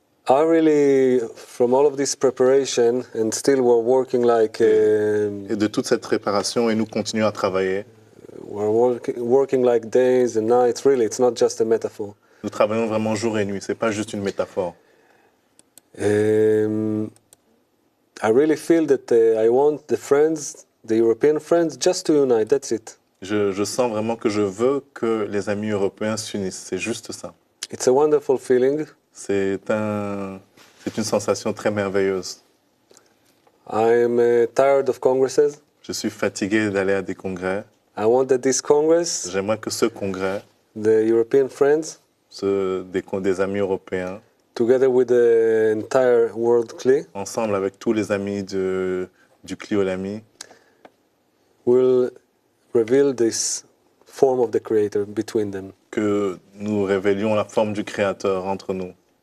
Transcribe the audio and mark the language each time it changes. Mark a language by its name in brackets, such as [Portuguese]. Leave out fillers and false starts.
[English] I really, from all of this preparation, and still we're working like... [French] Et de toute cette préparation, et nous continuons à travailler. [English] We're working like days and nights, really, it's not just a metaphor. [French] Nous travaillons vraiment jour et nuit, c'est pas juste une métaphore. [English] I really feel that I want the friends, the European friends, just to unite, that's it. [French] Je sens vraiment que je veux que les amis européens s'unissent, c'est juste ça. [English] It's a wonderful feeling. [French] C'est une sensation très merveilleuse. [English] I'm tired of congresses. [French] Je suis fatigué d'aller à des congrès. [English] I want that this Congress, [French] J'aimerais que ce congrès, [English] the European friends, [French] des amis européens, [English] together with the entire world CLI, [French] ensemble avec tous les amis du Cliolami, [English] will reveal this form of the Creator between them. [French] que nous révélions la forme du Créateur entre nous.